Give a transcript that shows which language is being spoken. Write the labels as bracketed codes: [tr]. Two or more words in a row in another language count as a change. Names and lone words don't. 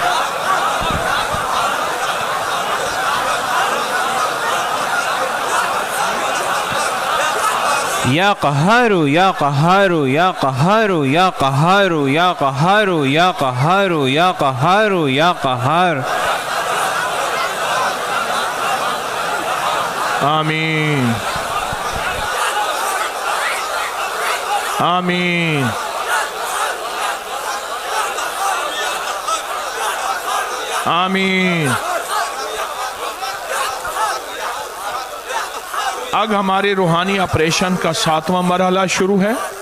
[ar] یا قہارو یا قہارو یا قہارو یا قہارو یا قہارو یا قہارو یا قہارو یا قہار آمین [ur] آمین آمین اب ہمارے روحانی آپریشن کا 7واں مرحلہ شروع ہے